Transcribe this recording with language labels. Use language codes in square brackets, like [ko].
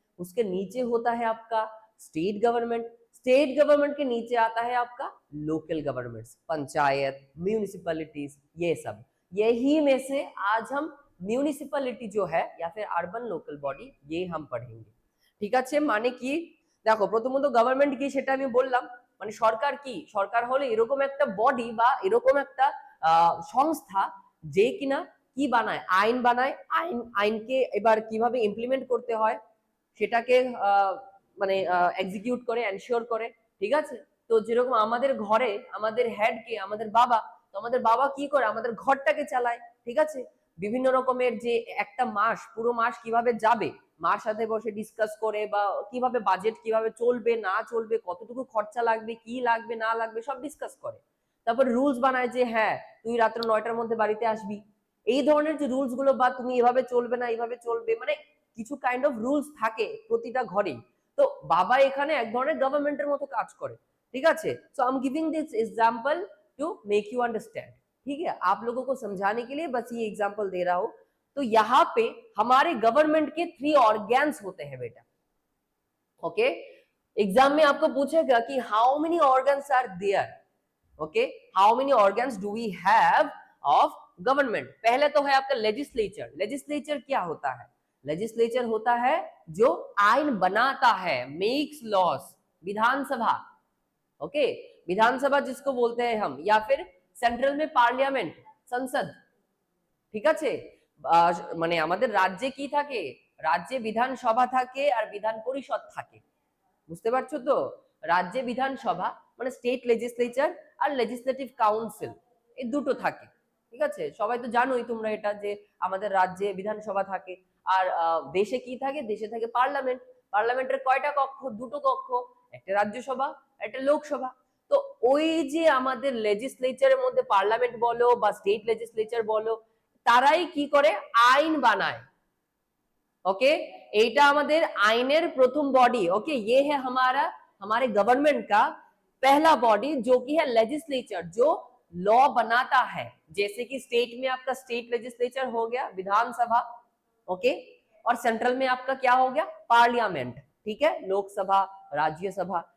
[hi] उसके नीचे होता है आपका स्टेट गवर्नमेंट, स्टेट गवर्नमेंट के नीचे आता है आपका लोकल गवर्नमेंट, पंचायत, म्यूनिसिपैलिटीज, ये सब। यही में से आज हम মিউনিসিপ্যালিটি जो है या फिर আরবান লোকাল বডি, ये हम পড়েंगे। [bn] ঠিক আছে, মানে কি, দেখো প্রথমত গভর্নমেন্ট কি সেটা আমি বললাম, মানে সরকার কি, সরকার হলো এরকম একটা বডি বা এরকম একটা সংস্থা যে কিনা কি বানায়, আইন বানায়। আইনকে এবার কিভাবে ইমপ্লিমেন্ট করতে হয় সেটাকে মানে এক্সিকিউট করে, এনশিওর করে। ঠিক আছে, তো যেরকম আমাদের ঘরে আমাদের হেড কে, আমাদের বাবা, তো আমাদের বাবা কি করে, আমাদের ঘরটাকে চালায়। ঠিক আছে, বিভিন্ন রকমের যে একটা মাস, পুরো মাস কিভাবে যাবে, মার সাথে বসে ডিসকাস করে, বা কিভাবে বাজেট কিভাবে চলবে না চলবে, কতটুকু খরচা লাগবে, কি লাগবে না লাগবে, সব ডিসকাস করে। তারপর রুলস বানায় যে হ্যাঁ তুই রাত্র 9টার মধ্যে বাড়িতে আসবি, এই ধরনের যে রুলস গুলো, বা তুমি এভাবে চলবে না এইভাবে চলবে, মানে কিছু কাইন্ড অফ রুলস থাকে প্রতিটা ঘরেই। তো বাবা এখানে এক ধরনের গভর্নমেন্টের মতো কাজ করে। ঠিক আছে, [en] So I am giving this example to make you understand. [hi] ठीक है, आप लोगों को समझाने के लिए बस ये एग्जांपल दे रहा हूं। तो यहाँ पे हमारे गवर्नमेंट के 3 ऑर्गन्स होते हैं बेटा। ओके, एग्जाम में आपको पूछेगा कि [en] How many organs are there. Okay, how many organs do we have of government. [hi] पहले तो है आपका लेजिस्लेचर। लेजिस्लेचर क्या होता है? लेजिस्लेचर होता है जो आइन बनाता है, [en] Makes laws. [hi] विधानसभा, ओके, विधानसभा जिसको बोलते हैं हम, या फिर सेंट्रल में पार्लियामेंट, संसद। [bn] ঠিক আছে, মানে আমাদের রাজ্যে কি থাকে, রাজ্যে বিধানসভা থাকে আর বিধান পরিষদ থাকে। বুঝতে পারছো তো? রাজ্যে বিধানসভা মানে স্টেট লেজিসলেচার আর লেজিসলেটিভ কাউন্সিল, এই দুটো থাকে। ঠিক আছে, সবাই তো জানোই তোমরা এটা, যে আমাদের রাজ্যে বিধানসভা থাকে আর দেশে কি থাকে, দেশে থাকে পার্লামেন্ট। পার্লামেন্টের কয়টা কক্ষ? দুটো কক্ষ, একটা রাজ্যসভা একটা লোকসভা। তো ওই যে আমাদের লেজিসলেচারের মধ্যে পার্লামেন্ট বলো বা স্টেট লেজিসলেচার বলো, তারাই কি করে, আইন বানায়। ओके, এইটা আমাদের আইনের প্রথম বডি। [hi] ओके, ये है हमारा हमारे गवर्नमेंट का पहला बॉडी जो कि है लेजिस्लेचर, जो लॉ बनाता है। जैसे कि स्टेट में आपका स्टेट लेजिस्लेचर हो गया, विधानसभा, ओके, और सेंट्रल में आपका क्या हो गया, पार्लियामेंट, ठीक है, लोकसभा, राज्यसभा।